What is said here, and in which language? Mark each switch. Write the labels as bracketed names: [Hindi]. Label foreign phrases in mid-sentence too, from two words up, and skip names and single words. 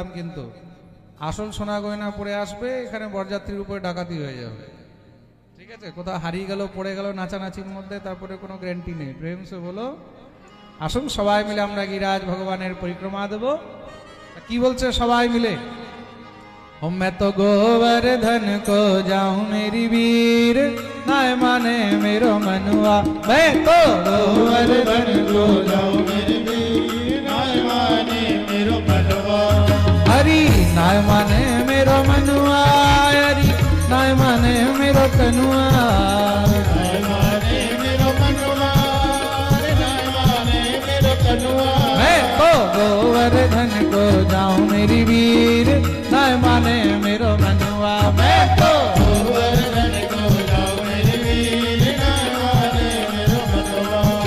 [Bangla] কিন্তু আসল সোনা গয়না পরে আসবে, এখানে বরযাত্রীর উপরে ডাকাতি হয়ে যাবে, ঠিক ঠিক আছে, কোথাও হারিয়ে গেল পড়ে গেল নাচানাচির মধ্যে, তারপরে কোনো গ্যারান্টি নেই। [Hindi] प्रेम से बोलो। [Bangla] আসুন সবাই মিলে আমরা গিরিরাজ ভগবানের পরিক্রমা দেব। কি বলছে সবাই মিলে? [Braj] ओ मैं तो गोवर्धन को जाऊं मेरी वीर, नाय माने मेरो मनुआ। मैं तो गोवर्धन को जाऊं मेरे वीर नाय माने मेरो मनवा। हरि नाय माने मेरो मनुआ, हरि नाय माने मेरो कनुआ। नाय माने मेरो मनवा, नाय माने मेरो कनुआ। मैं तो गोवर्धन को जाऊं मेरी वीर, नाय माने मेरो मनुआ। मैं तो गोवर्धन को जाऊं मेरे वीर नाय माने मेरो मनवा।